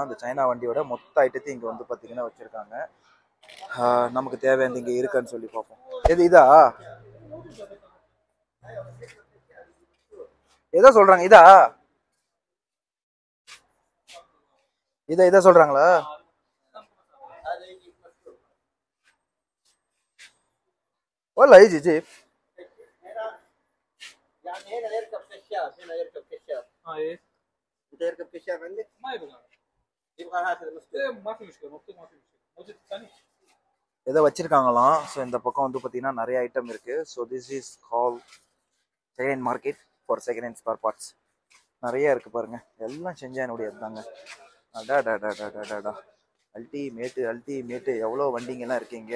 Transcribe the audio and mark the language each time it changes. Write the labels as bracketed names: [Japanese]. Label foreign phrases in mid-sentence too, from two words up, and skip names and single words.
[Tamil] அந்த சைனா வண்டியோட மொத்த ஐட்டத்தையும் இங்க வந்து பார்த்தீங்கன்னா வச்சிருக்காங்க. நமக்கு தேவையான இங்க இருக்கான்னு சொல்லி பார்ப்போம். இதா எதோ சொல்றாங்க. இதை சொல்றாங்களா? [Arabic] ولا يجي جيب يعني هنا يركب كشاف. ايه انت يركب كشاف عندك ما يبغى هذا المشكله ما في مشكله موجود ثاني [Tamil] ஏதோ வச்சிருக்காங்களாம். ஸோ இந்த பக்கம் வந்து பார்த்தீங்கன்னா நிறைய ஐட்டம் இருக்கு. ஸோ [English] this is call second hand market for second hand spare parts. [Tamil] நிறைய இருக்கு பாருங்க. எல்லாம் செஞ்சானுடைய தாங்க. அடாடாடாடாடாடா அல்டிமேட்டு எவ்வளோ வண்டிங்கெல்லாம் இருக்கீங்க.